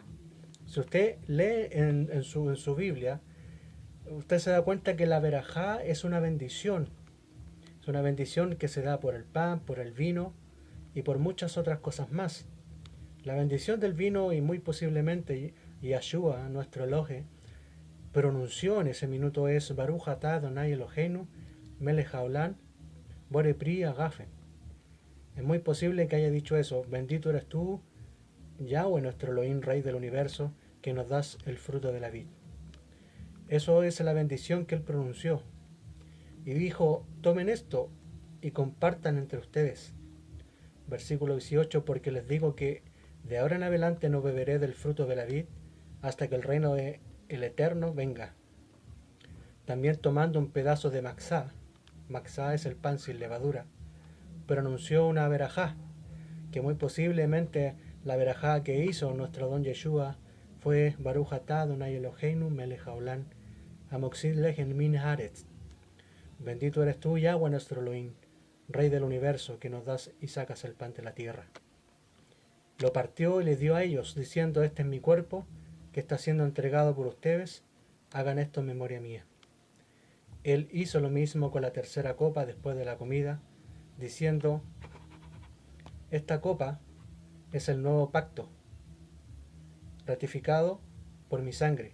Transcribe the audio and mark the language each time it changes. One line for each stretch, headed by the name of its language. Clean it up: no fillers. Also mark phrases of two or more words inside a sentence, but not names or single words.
Spanish: Si usted lee en su Biblia, usted se da cuenta que la verajá es una bendición. Es una bendición que se da por el pan, por el vino y por muchas otras cosas más. La bendición del vino y muy posiblemente Yahshua, nuestro Elohe, pronunció en ese minuto es
Hebrew: ברוך אתה אדוני אלוהינו מלך העולם בורא פרי הגפן.
Spanish: Es muy posible que haya dicho eso: bendito eres tú, Yahweh, nuestro Elohim, Rey del universo, que nos das el fruto de la vid. Eso es la bendición que él pronunció. Y dijo: tomen esto y compartan entre ustedes. Versículo 18: porque les digo que de ahora en adelante no beberé del fruto de la vid hasta que el reino de el Eterno venga. También tomando un pedazo de maxá es el pan sin levadura, pronunció una verajá, que muy posiblemente la verajá que hizo nuestro don Yeshua fue
Hebrew: ברוך אתה אדוני אלוהינו מלך העולם המוציא לחם מן הארץ.
Spanish: Bendito eres tú, Yahweh, nuestro Elohim, Rey del universo, que nos das y sacas el pan de la tierra. Lo partió y le dio a ellos, diciendo: este es mi cuerpo, que está siendo entregado por ustedes, hagan esto en memoria mía. Él hizo lo mismo con la tercera copa después de la comida, diciendo: esta copa es el nuevo pacto, ratificado por mi sangre.